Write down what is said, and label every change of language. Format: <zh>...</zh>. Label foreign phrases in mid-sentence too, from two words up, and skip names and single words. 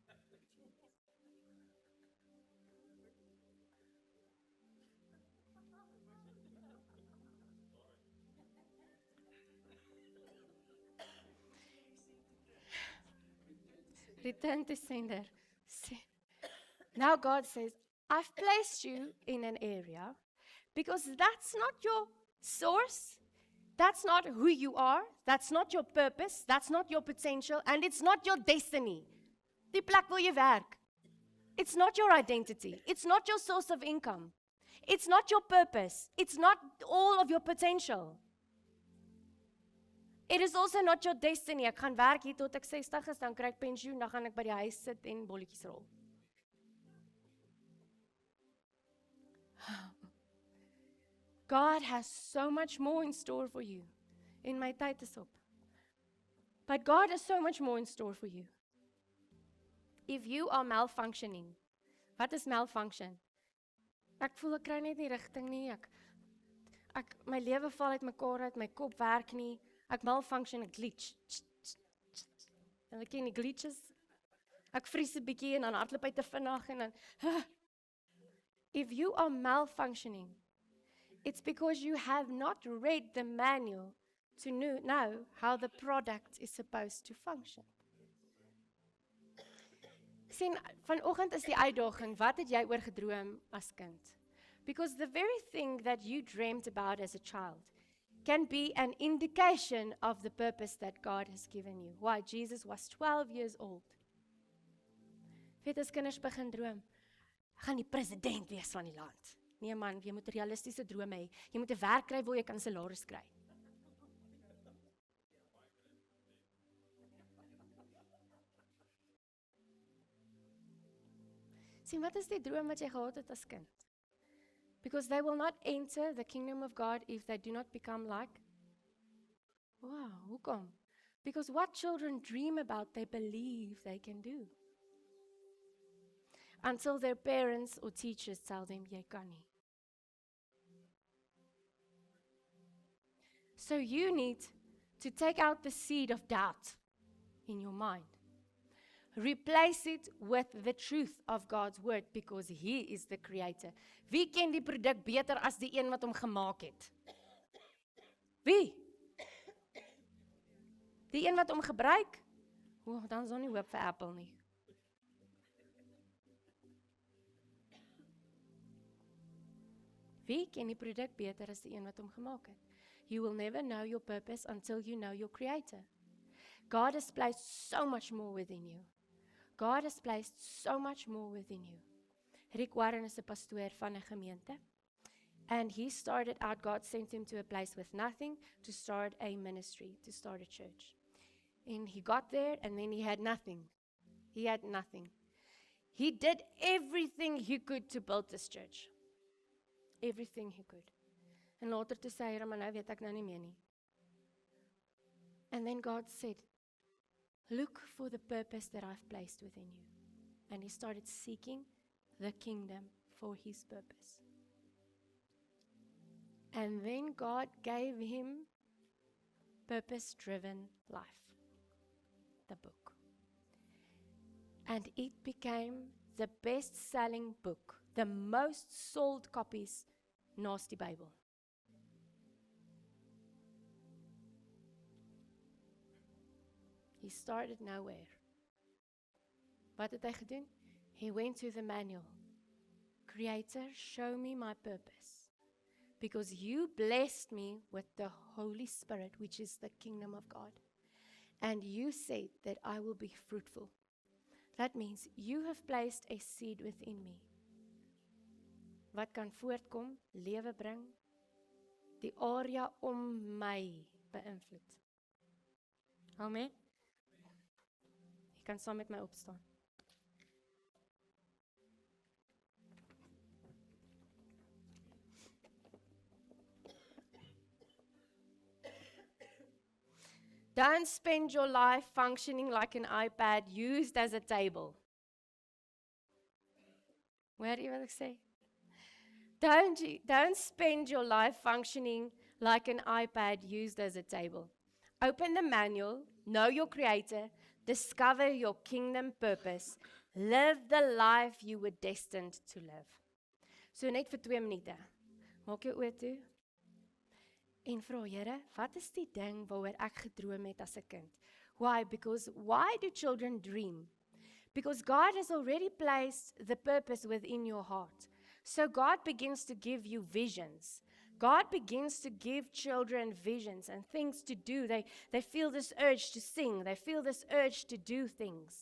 <en>Return to sender. Now God says, I've placed you in an area because that's not your source. That's not who you are. That's not your purpose. That's not your potential. And it's not your destiny.</en> <af>Die plek wil jy werk.</af> <en>It's not your identity. It's not your source of income. It's not your purpose. It's not all of your potential. It is also not your destiny.</en> <af>Ek gaan werk hier tot ek 60 is, dan kry ek pensioen, dan gaan ek by die huis sit en bolletjies rol.</af> <en>God has so much more in store for you.</en> <af>En my tyd is op.</af> <en>But God has so much more in store for you. If you are malfunctioning,</en> <af>wat is malfunction? Ek voel ek kry net nie rigting nie. My lewe val uit mekaar uit, my kop werk nie. Ek malfunction, ek glitch. En ek ken die glitches. Ek vries 'n bietjie en dan hardloop hy te vinnig en dan</af> <en>If you are malfunctioning, it's because you have not read the manual to know how the product is supposed to function.</en> <af>Sien, vanoggend is die uitdaging, wat het jy oor gedroom as kind?</af> <en>Because the very thing that you dreamed about as a child can be an indication of the purpose that God has given you. Why? Jesus was 12 years old.</en> <af>Weet as kinders begin droom, gaan die president wees van die land. Nee man, jy moet realistiese drome hê. Jy moet 'n werk kry waar jy kan salaris kry. Sien, wat is die droom wat jy gehad het as kind?</af> <en>Because they will not enter the kingdom of God if they do not become like.</en> <af>Wow, hoekom?</af> <en>Because what children dream about, they believe they can do. Until their parents or teachers tell them,</en> <af>jy kan nie.</af> <en>So you need to take out the seed of doubt in your mind. Replace it with the truth of God's word because He is the creator.</en> <af>Wie ken die produk beter as die een wat hom gemaak het? Wie? Die een wat hom gebruik? O, dan is daar nie hoop vir Apple nie. Wie ken die produk beter as die een wat hom gemaak het?</af> <en>You will never know your purpose until you know your creator. God has placed so much more within you. God has placed so much more within you.</en> <af>Rick Warren is 'n pastoor van 'n gemeente.</af> <en>And he started out, God sent him to a place with nothing to start a ministry, to start a church. And he got there and then he had nothing. He had nothing. He did everything he could to build this church. Everything he could.</en> <af>En later toe sê hy, maar nou weet ek nou nie meer nie.</af> <en>And then God said, look for the purpose that I've placed within you. And he started seeking the kingdom for his purpose. And then God gave him purpose-driven life, the book. And it became the best-selling book, the most sold copies,</en> <af>naast die Bybel.</af> <en>He started nowhere.</en> <af>Wat het hy gedoen?</af> <en>He went to the manual. Creator, show me my purpose. Because you blessed me with the Holy Spirit, which is the kingdom of God. And you said that I will be fruitful. That means you have placed a seed within me.</en> <af>Wat kan voortkom, lewe bring, die area om my beïnvloed. Amen. Jy kan saam met my opstaan.</af> <en>Don't spend your life functioning like an iPad used as a table.</en> <af>Hoor jy wat ek sê?</af> <en>Don't spend your life functioning like an iPad used as a table. Open the manual, know your creator, discover your kingdom purpose, live the life you were destined to live.</en> <af>So net vir 2 minute. Maak jou oë toe. En vra, Here, wat is die ding waaroor ek gedroom het as 'n kind?</af> <en>Why? Because why do children dream? Because God has already placed the purpose within your heart. So God begins to give you visions. God begins to give children visions and things to do. They feel this urge to sing. They feel this urge to do things.</en>